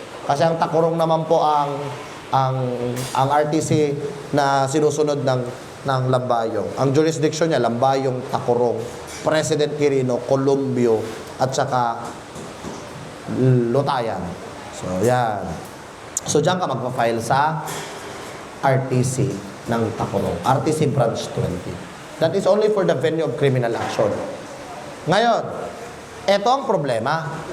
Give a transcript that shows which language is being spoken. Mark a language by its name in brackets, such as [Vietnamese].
[Filipino] Kasi ang Tacorong naman po ang RTC na sinusunod ng Lambayong. Ang jurisdiction niya, Lambayong, Tacorong, President Quirino, Columbio, at saka lutayan. So, yan. So, dyan ka magpa-file sa RTC ng Tacurong. RTC Branch 20. [English] That is only for the venue of criminal action. [Filipino] Ngayon, eto ang problema.